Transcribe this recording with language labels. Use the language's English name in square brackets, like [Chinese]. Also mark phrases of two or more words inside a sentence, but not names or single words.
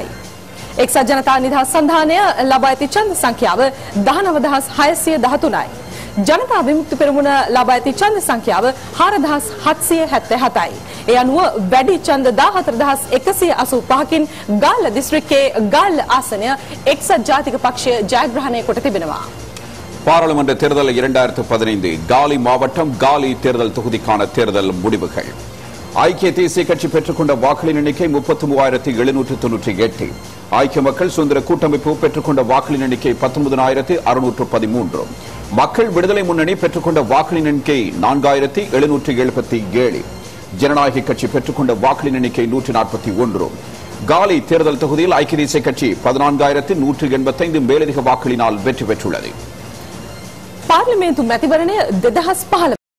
[Sinhala] එක්සත් ජනතා නිදහස් සන්ධානය ලබා ඇති ඡන්ද සංඛ්‍යාව 19613යි. ජනතා විමුක්ති පෙරමුණ ලබා ඇති ඡන්ද සංඛ්‍යාව 4777යි. ඒ අනුව වැඩි ඡන්ද 14185කින් ගාල්ල දිස්ත්‍රික්කයේ ගාල්ල ආසනය එක්සත් ජාතික පක්ෂය ජයග්‍රහණය කොට තිබෙනවා. [Tamil] பாராளுமன்ற தேர்தல் 2015 காலி மாவட்டம் காலி தேர்தல் தொகுதிக்கான தேர்தல் முடிவுகள். ஐக்கிய தேசிய கட்சி பெற்றுக்கொண்ட வாக்குகளின் எண்ணிக்கை 33798. ஐக்கிய மக்கள் சுதந்திர கூட்டமைப்பு பெற்றுக்கொண்ட வாக்குகளின் எண்ணிக்கை 19613. மக்கள் விடுதலை முன்னணி பெற்றுக்கொண்ட வாக்குகளின் எண்ணிக்கை 4777. ஜனநாயக கட்சி பெற்றுக்கொண்ட வாக்குகளின் எண்ணிக்கை 141. காலி தேர்தல் தொகுதியில் ஐக்கிய தேசிய கட்சி 14185 மேலதிக வாக்குகளினால் வெற்றி பெற்றுள்ளது. [Sinhala] පාර්ලිමේන්තු මැතිවරණය 2015